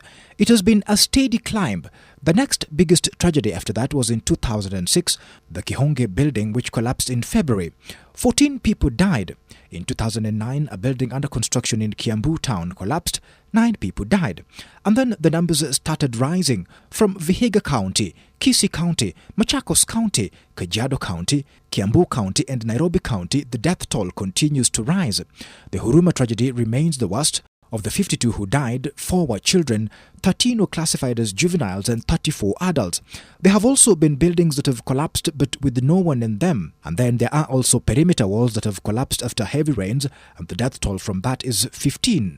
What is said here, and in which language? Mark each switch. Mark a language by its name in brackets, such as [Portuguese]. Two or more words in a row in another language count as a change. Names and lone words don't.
[English] It has been a steady climb. The next biggest tragedy after that was in 2006, the Kihonge building, which collapsed in February. 14 people died. In 2009, a building under construction in Kiambu town collapsed. 9 people died. And then the numbers started rising from Vihiga County, Kisii County, Machakos County, Kajiado County, Kiambu County and Nairobi County. The death toll continues to rise. The Huruma tragedy remains the worst. Of the 52 who died, 4 were children, 13 were classified as juveniles and 34 adults. There have also been buildings that have collapsed but with no one in them. And then there are also perimeter walls that have collapsed after heavy rains, and the death toll from that is 15.